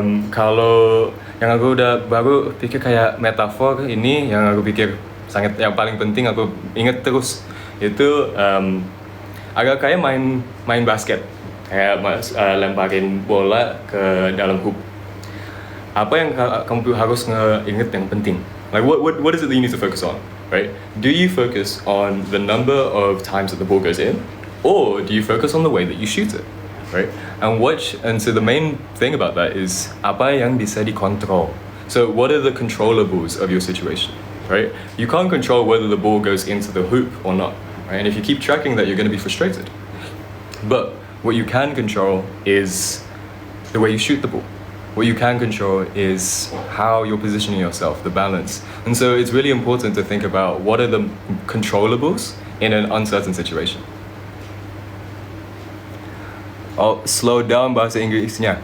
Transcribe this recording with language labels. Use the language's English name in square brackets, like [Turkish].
[Indonesian] Kalau yang aku udah baru pikir kayak metafor ini, yang aku pikir yang paling penting aku inget terus itu agak kayak main basket, kayak lemparin bola ke dalam hoop. Apa yang kamu harus inget yang penting? [English] Like what is it that you need to focus on, right? Do you focus on the number of times that the ball goes in, or do you focus on the way that you shoot it, right? And so the main thing about that is [Indonesian] apa yang bisa dikontrol. [English] So what are the controllables of your situation, right? You can't control whether the ball goes into the hoop or not, right? And if you keep tracking that, you're going to be frustrated. But What you can control is the way you shoot the ball. What you can control is how you're positioning yourself, the balance. And so it's really important to think about what are the controllables in an uncertain situation. Oh, slow down [Indonesian] bahasa Inggrisnya.